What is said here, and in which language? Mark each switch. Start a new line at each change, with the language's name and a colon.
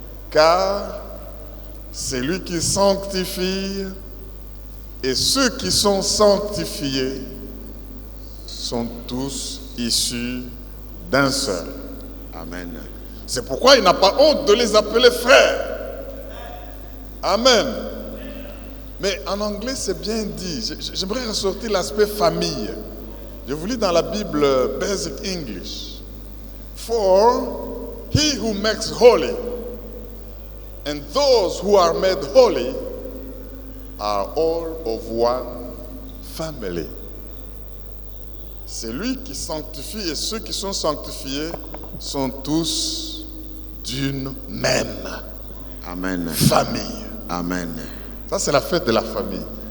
French: Car c'est lui qui sanctifie, et ceux qui sont sanctifiés sont tous issus d'un seul. Amen. C'est pourquoi il n'a pas honte de les appeler frères. Amen. Mais en anglais, c'est bien dit. J'aimerais ressortir l'aspect famille. Je vous lis dans la Bible Basic English.
English: For he who makes holy and those who are made holy are all of one family.
French: C'est lui qui sanctifie et ceux qui sont sanctifiés sont tous d'une même famille. Amen. Ça, c'est la fête de la famille.